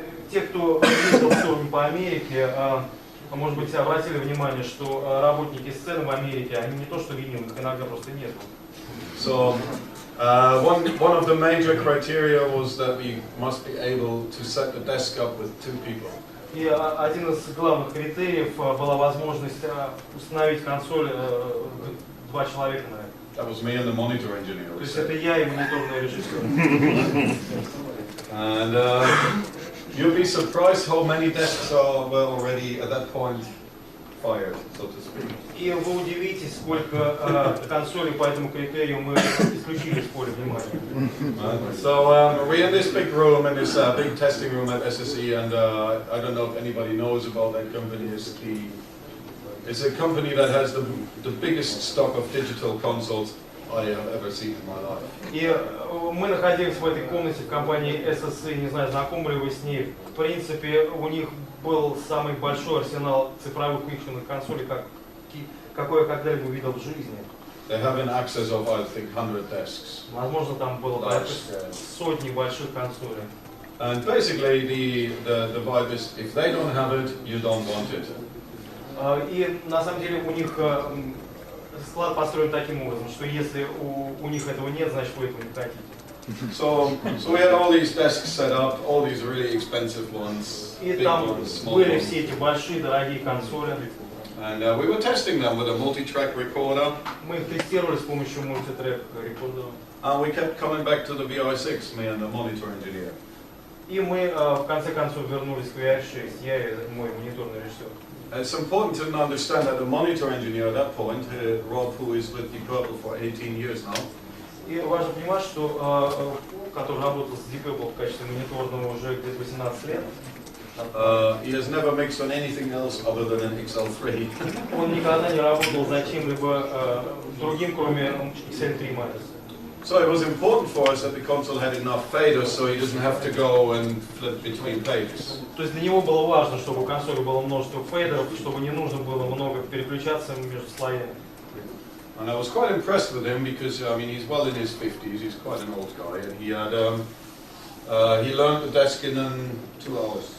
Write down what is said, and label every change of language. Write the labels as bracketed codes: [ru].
[ru] Те, кто ездил в тур по Америке, может быть, обратили внимание, что работники сцены в Америке, они не то что ленивых, иногда просто нет. [en] So one of the major criteria was that we must be able to set the desk up with 2 people. [ru] И один из главных критериев была возможность установить консоль 2 человека на это. [en] That was me and the monitor engineer. [ru] То есть это я и мониторный режиссер. [en] And you'll be surprised how many desks were already at that point fired, so to speak. [ru] И вы удивитесь, сколько консолей по этому критерию мы исключили из поля внимания. [en] So we're in this big room, in this big testing room at SSE, and I don't know if anybody knows about that company. It's a company that has the biggest stock of digital consoles I have ever seen in my life. [ru] И мы находились в этой комнате в компании SSE, не знаю, знакомы ли вы с ней. В принципе, у них был самый большой арсенал цифровых микшерных консолей, какой я когда-либо видел в жизни. [en] They have an access of, I think, 100 desks. [ru] Возможно, там было сотни больших консолей. [en] And basically, the vibe is, if they don't have it, you don't want it. [ru] И на самом деле у них склад построен таким образом, что если у них этого нет, значит вы этого не хотите. [en] So we had all these desks set up, all these really expensive ones, [ru] И [en] big [ru] там [en] ones, small [ru] были [en] ones. [ru] все эти большие, дорогие консоли. [en] And we were testing them with a multi-track recorder. [ru] Мы их тестировали с помощью мультитрек рекордера. [en] And we kept coming back to the VI6, me and the monitor engineer. [ru] И мы в конце концов вернулись к VI6, я и мой мониторный режиссер. [en] It's important to understand that the monitor engineer at that point, Rob, who is with Deep Purple for 18 years now. [ru] И важно понимать, что который работал с Deep Purple в качестве мониторного уже где-то 18 лет. [en] He has never mixed on anything else other than an XL3. [ru] Он никогда не работал за чем-либо другим, кроме XL3 Minus. [en] So it was important for us that the console had enough faders, so he doesn't have to go and flip between pages. [ru] То есть для него было важно, чтобы у консоли было множество фейдеров, чтобы не нужно было много переключаться между слоями. [en] And I was quite impressed with him because I mean he's well in his 50s, he's quite an old guy, and he had he learned the desk in 2 hours.